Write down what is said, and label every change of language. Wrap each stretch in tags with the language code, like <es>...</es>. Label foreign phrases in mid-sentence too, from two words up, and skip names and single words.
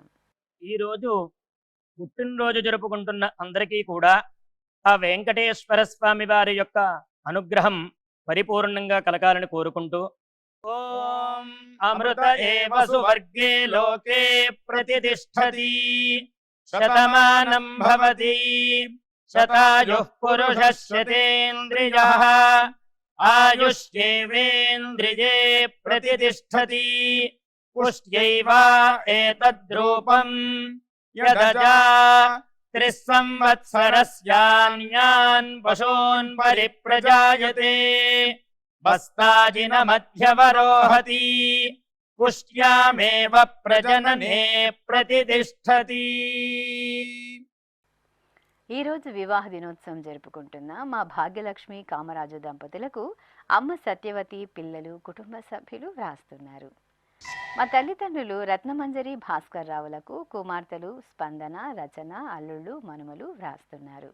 <te>ఈరోజు పుట్టినరోజు జరుపుకుంటున్న అందరికీ కూడా ఆ వెంకటేశ్వర స్వామి వారి యొక్క అనుగ్రహం పరిపూర్ణంగా కలగాలని కోరుకుంటూ,</te> <sa>ఓం అమృత ఏవ సువర్గే లోకే ప్రతిష్ఠతి శతమానం భవతి శతాయుః పురుషः శతేంద్రియః ఆయుష్యేవేంద్రియే ప్రతిష్ఠతి పుష్ట్యైవ ఏతద్రూపం యదజా त्रिस्संवत्सरस्यान्यान् पशून् परिप्रजायते बस्ताजिनमध्यवरोहति पुष्ट्यामेव प्रजनने प्रतिष्ठति।</sa> <te>ఈ రోజు వివాహ దినోత్సవం జరుపుకుంటున్న మా భాగ్యలక్ష్మి కామరాజు దంపతులకు అమ్మ సత్యవతి, పిల్లలు, కుటుంబ సభ్యులు వ్రాస్తున్నారు. మా తల్లిదండ్రులు రత్నమంజరి భాస్కర్ రావులకు కుమార్తెలు స్పందన, రచన, అల్లుళ్ళు, మనుమలు వ్రాస్తున్నారు.</te>